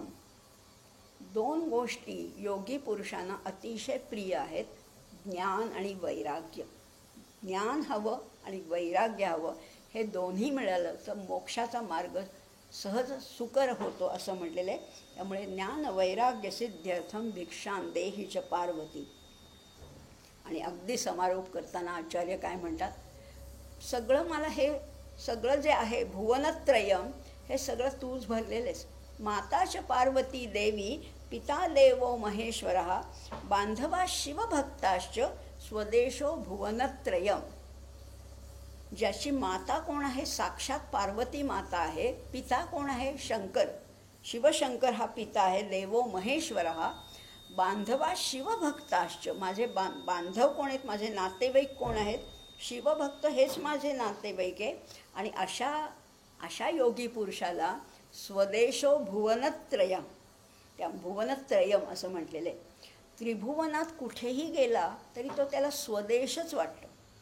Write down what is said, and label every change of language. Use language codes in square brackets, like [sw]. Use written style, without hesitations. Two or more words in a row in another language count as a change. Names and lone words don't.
[mr] 2 गोष्टी योगी पुरुषांना अतिशय प्रिय आहेत, ज्ञान आणि वैराग्य. ज्ञान हवं आणि वैराग्य हवं, हे दोन्ही मिळालं तर मोक्षाचा मार्ग सहज सुकर होतो असं म्हटलेलं आहे. त्यामुळे [sa] ज्ञान वैराग्य सिद्ध्यर्थम भिक्षां देहि च पार्वती. [mr] आणि अगदी समारोप करताना आचार्य काय म्हणतात? सगळं मला, हे सगळं जे आहे भुवनत्रयम, हे सगळं तूच भरलेलेस. [sa] माताच पार्वती देवी पिता देवो महेश्वरः बांधवा शिवभक्ताश्च स्वदेशो भुवनत्रयम. [mr] ज्याची माता कोण आहे? साक्षात पार्वती माता आहे. पिता कोण आहे? शंकर, शिवशंकर हा पिता आहे. [sa] देवो महेश्वरः बांधवा शिवभक्ताश्च, [mr] माझे बांधव कोण आहेत? माझे नातेवाईक कोण आहेत? शिवभक्त हेच माझे नातेवाईक आहे. आणि अशा योगी पुरुषाला [sa] स्वदेशो भुवनत्रयम, [mr] त्या भुवनत्रयम असं म्हटलेलं आहे. त्रिभुवनात कुठेही गेला तरी तो त्याला स्वदेशच वाटतो.